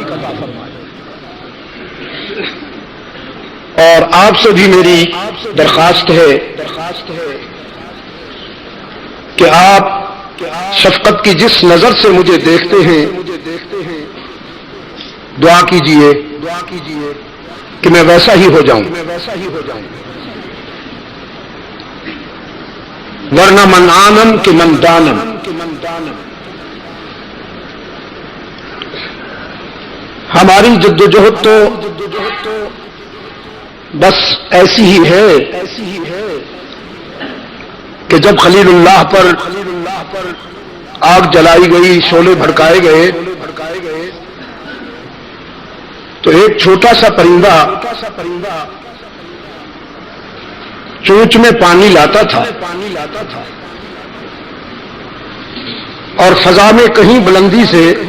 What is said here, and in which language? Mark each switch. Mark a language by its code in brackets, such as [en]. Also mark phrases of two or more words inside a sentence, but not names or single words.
[ur] اور آپ سے بھی میری درخواست ہے کہ آپ شفقت کی جس نظر سے مجھے دیکھتے ہیں دعا کیجئے کہ میں ویسا ہی ہو جاؤں. [fa] ورنہ من آنم کہ من دانم. [ur] ہماری جدوجہد تو بس ایسی ہی ہے کہ جب خلیل اللہ پر آگ جلائی گئی، شعلے بھڑکائے گئے، تو ایک چھوٹا سا پرندہ چونچ میں پانی لاتا تھا اور فضا میں کہیں بلندی سے